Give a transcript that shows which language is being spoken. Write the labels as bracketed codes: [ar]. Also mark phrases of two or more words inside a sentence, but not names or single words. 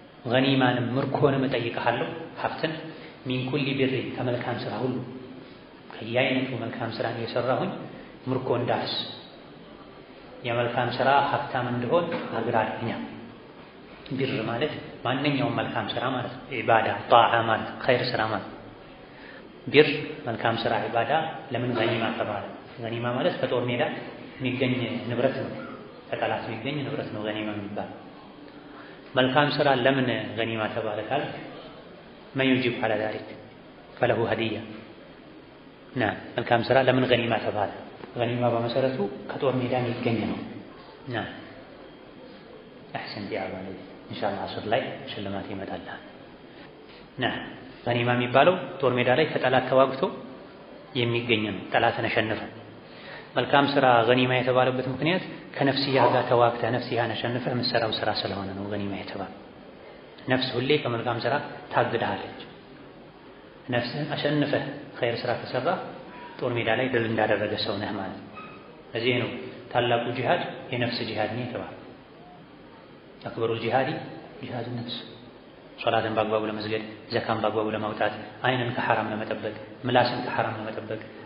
[am] ምርኮንም እጠይቅሃለሁ ሀብትን [ar] من كل بر [am] ከመልካም ስራ ሁሉ ከየአይነቱ መልካም ስራን እየሰራሁኝ ምርኮ እንዳስ የመልካም ስራ ሀብታም እንደሆን አግራልኛል። ቢር ማለት ማንኛውም መልካም ስራ ማለት ነው። [ar] عبادة طاعة [am] ማለት ኸይር ስራ ማለት ቢር መልካም ስራ ኢባዳ ለምን ገኒማ ተባለ? ገኒማ ማለት ከጦር ሜዳ የሚገኝ ንብረት ነው። ከጠላት የሚገኝ ንብረት ነው ገኒማ የሚባል። መልካም ስራ ለምን ገኒማ ተባለ ካል [ar] من يجيب على ذلك فله هدية نعم [am] መልካም ስራ ለምን ገኒማ ተባለ? ገኒማ በመሰረቱ ከጦር ሜዳ የሚገኝ ነው። [ar] نعم أحسن يا ولد إن شاء الله [am] አስር ላይ ሽልማት ይመጣልሃል። نعم ገኒማ የሚባለው ጦር ሜዳ ላይ ከጠላት ተዋግቶ የሚገኝ ነው። ጠላትን አሸንፈ መልካም ስራ ገኒማ የተባለበት ምክንያት ከነፍስያ ጋር ተዋግተህ ነፍስያን አሸንፈህ የምትሰራው ስራ ስለሆነ ነው ገኒማ የተባለው። ነፍስ ሁሌ ከመልካም ስራ ታግድሃለች። ነፍስህን አሸንፈህ ኸይር ስራ ከሰራ ጦር ሜዳ ላይ ድል እንዳደረገ ሰው ነህ ማለት ነው። ለዚህ ነው ታላቁ ጂሃድ የነፍስ ጂሃድ ነው የተባለው። [ar] أكبر الجهاد جهاد النفس። [am] ሶላትን በአግባቡ ለመስገድ፣ ዘካን በአግባቡ ለማውጣት፣ አይንን ከሐራም ለመጠበቅ፣ ምላስን ከሐራም ለመጠበቅ፣